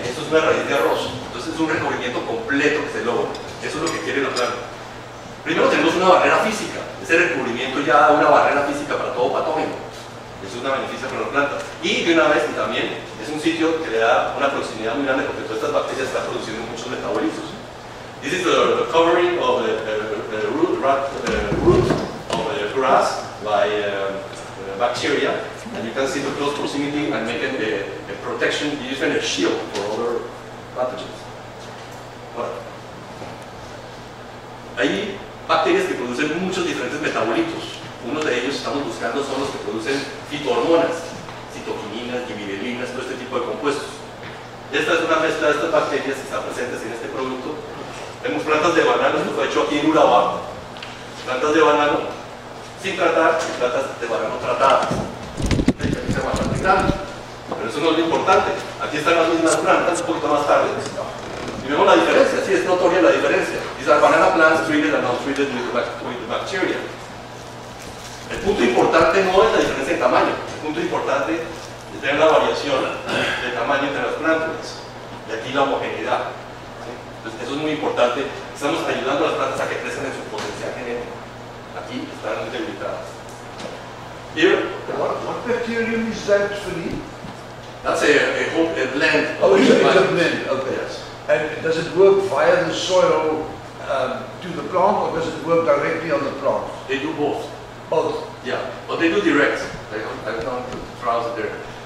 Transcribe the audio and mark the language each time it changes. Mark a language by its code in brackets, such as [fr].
[es] Esto es una raíz de arroz. Entonces es un recubrimiento completo que se logra. Eso es lo que quiere la planta. Primero tenemos una barrera física. Ese recubrimiento ya da una barrera física para todo patógeno. Eso es una beneficia para la planta. Y de una vez, y también es un sitio que le da una proximidad muy grande porque todas estas bacterias están produciendo muchos metabolitos. [en] This is the covering of the root of the grass by bacteria, and you can see the close proximity and making a protection, using a shield for other pathogens. [es] Bueno, hay bacterias que producen muchos diferentes metabolitos. Uno de ellos estamos buscando son los que producen fitohormonas, citoquininas, gibberelinas, todo este tipo de compuestos. Esta es una mezcla de estas bacterias que están presentes en este producto. Vemos plantas de banano, esto fue hecho aquí en Urabá. Plantas de banano sin tratar y plantas de banano tratadas. Aquí se bastante grande, pero eso no es lo importante. Aquí están las mismas plantas, un poquito más tarde. Y vemos la diferencia, sí, es notoria la diferencia. [en] These are banana plants treated and not treated with bacteria. [es] El punto importante no es la diferencia en tamaño, el punto importante es tener la variación de tamaño entre las plántulas. Y aquí la homogeneidad. ¿Sí? Entonces, eso es muy importante. Estamos ayudando a las plantas a que crezcan en su potencial genético. Aquí están muy debilitadas. [en] Here, what bacterium is that for you? That's a blend. Oh, it's a blend, okay. Yes. And does it work via the soil to the plant, or does it work directly on the plant? They do both. Both. Yeah, but they do direct. I don't put trials there.